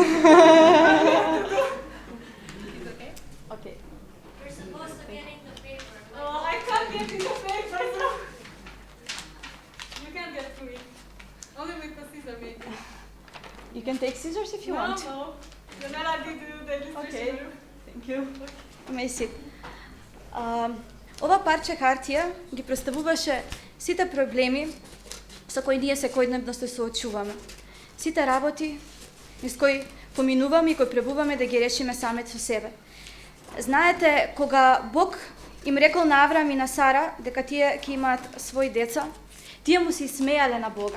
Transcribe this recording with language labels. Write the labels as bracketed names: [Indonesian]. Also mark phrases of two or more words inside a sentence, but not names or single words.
[English] Okay. You're supposed to get in the paper. Oh, I can't get in the paper, so you can't get through it. Only with the scissors, maybe. You can take scissors if you want. No. Jonela did the illustration. Okay. Thank you. [Macedonian] Меси. Ова парче хартија ги представуваше сите проблеми со кои ние секојдневно се соочуваме. Сите работи низ кои поминуваме и кои пребуваме да ги решиме саме со себе. Знаете, кога Бог им рекол на Аврам и на Сара дека тие ќе имаат своји деца, тие му се смеале на Бога.